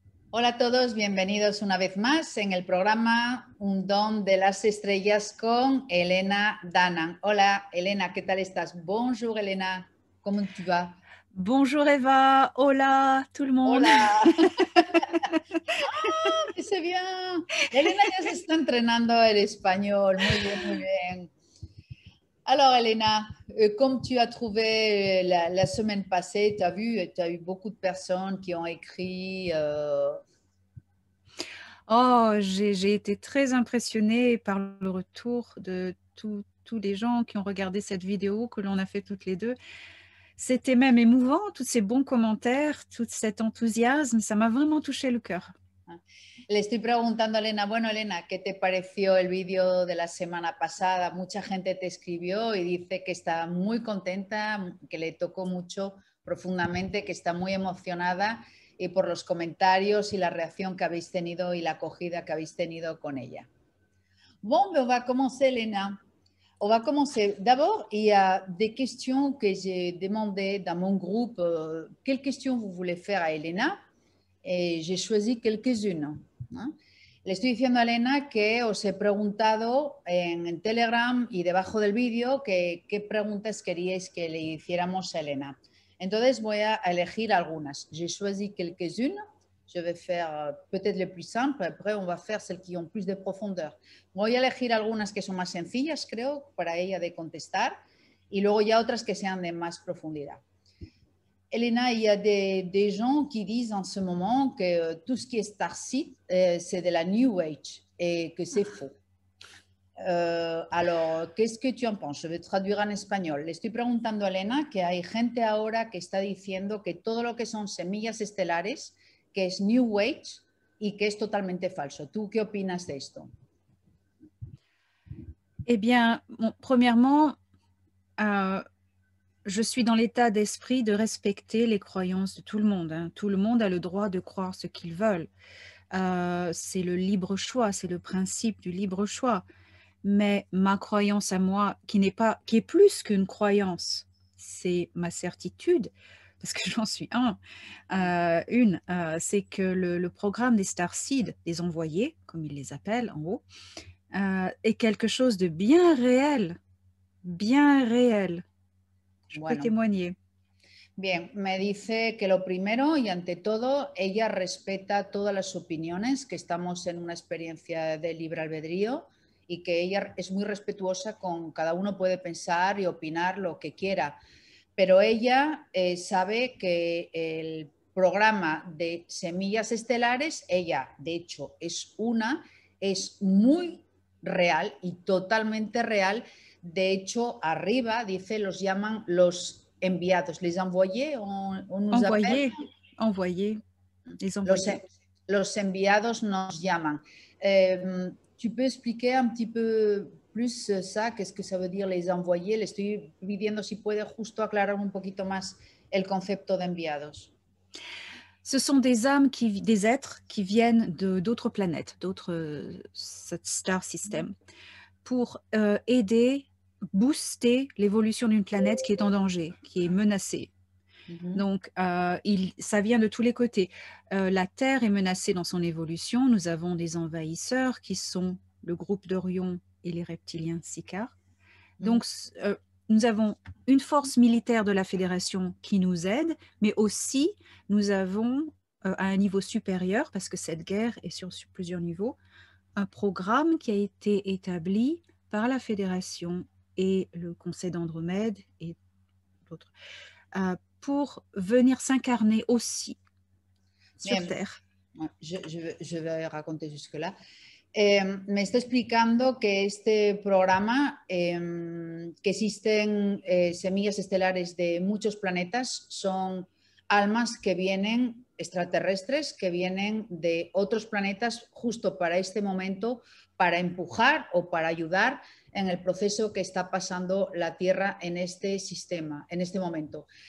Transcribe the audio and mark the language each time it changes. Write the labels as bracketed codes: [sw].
[es] Hola a todos, bienvenidos una vez más en el programa Un Don de las Estrellas con Elena Danan. Hola Elena, ¿qué tal estás? [fr] Bonjour Elena, [es] ¿cómo tu vas? [fr] Bonjour Eva, [es] hola [fr] tout le monde. [es] Hola. [fr] C'est bien. [es] Elena ya se está entrenando el español. Muy bien, muy bien. [fr] Alors, Elena, comme tu as trouvé la semaine passée, tu as eu beaucoup de personnes qui ont écrit. Oh, j'ai été très impressionnée par le retour de tous les gens qui ont regardé cette vidéo que l'on a fait toutes les deux. C'était même émouvant, tous ces bons commentaires, tout cet enthousiasme, ça m'a vraiment touché le cœur. [es] Le estoy preguntando a Elena, bueno, Elena, ¿qué te pareció el vídeo de la semana pasada? Mucha gente te escribió y dice que está muy contenta, que le tocó mucho profundamente, que está muy emocionada y por los comentarios y la reacción que habéis tenido y la acogida que habéis tenido con ella. [fr] Bon, ben on va commencer, Elena. On va commencer. D'abord, il y a des questions que j'ai demandées dans mon groupe. Quelles questions vous voulez faire à Elena? Et j'ai choisi quelques-unes. [es] ¿No? Le estoy diciendo a Elena que os he preguntado en Telegram y debajo del vídeo que qué preguntas queríais que le hiciéramos a Elena. Entonces voy a elegir algunas. [fr] J'ai choisi quelques-unes. Je vais faire peut-être les plus simples. Après, on va faire celles qui ont plus de profondeur. [es] Voy a elegir algunas que son más sencillas, creo, para ella de contestar. Y luego ya otras que sean de más profundidad. [fr] Elena, il y a des gens qui disent en ce moment que tout ce qui est Starseed, c'est de la New Age et que c'est faux. Alors, qu'est-ce que tu en penses? Je vais traduire en español. [es] Le estoy preguntando a Elena que hay gente ahora que está diciendo que todo lo que son semillas estelares, que es New Age y que es totalmente falso. ¿Tú qué opinas de esto? [fr] Eh bien, bon, premièrement, je suis dans l'état d'esprit de respecter les croyances de tout le monde, hein. Tout le monde a le droit de croire ce qu'ils veulent. C'est le libre choix, c'est le principe du libre choix. Mais ma croyance à moi, qui est plus qu'une croyance, c'est ma certitude, parce que j'en suis une, c'est que le programme des Starseed, des envoyés, comme ils les appellent en haut, est quelque chose de bien réel, bien réel. Je peux [es] Bueno, [fr] témoigner. [es] bien, me dice que lo primero y ante todo, ella respeta todas las opiniones, que estamos en una experiencia de libre albedrío y que ella es muy respetuosa con cada uno puede pensar y opinar lo que quiera, pero ella sabe que el programa de semillas estelares, ella de hecho es muy real y totalmente real. De hecho, arriba dice, los llaman los enviados, [fr] les envoyés, on nous appelle, Envoyer, envoyer, les [es] los, [fr] envoyer. [es] los enviados nos llaman. [fr] ¿Tu peux expliquer un petit peu plus ça? Qu'est-ce que ça veut dire les envoyés? [es] Le estoy pidiendo si puede justo aclarar un poquito más el concepto de enviados. [fr] Ce sont des âmes, des êtres qui viennent d'autres planètes, d'autres star system, pour aider, booster l'évolution d'une planète qui est en danger, qui est menacée. Donc, ça vient de tous les côtés. La Terre est menacée dans son évolution. Nous avons des envahisseurs qui sont le groupe d'Orion et les reptiliens Sicars. Donc, nous avons une force militaire de la Fédération qui nous aide, mais aussi nous avons à un niveau supérieur, parce que cette guerre est sur plusieurs niveaux, un programme qui a été établi par la Fédération et le Conseil d'Andromède et d'autres, pour venir s'incarner aussi sur Bien, Terre. je vais raconter jusque-là. [es] Me está explicando que este programa, que existen semillas estelares de muchos planetas, son almas que vienen extraterrestres, que vienen de otros planetas justo para este momento, para empujar o para ayudar en el proceso que está pasando la Tierra en este sistema, en este momento.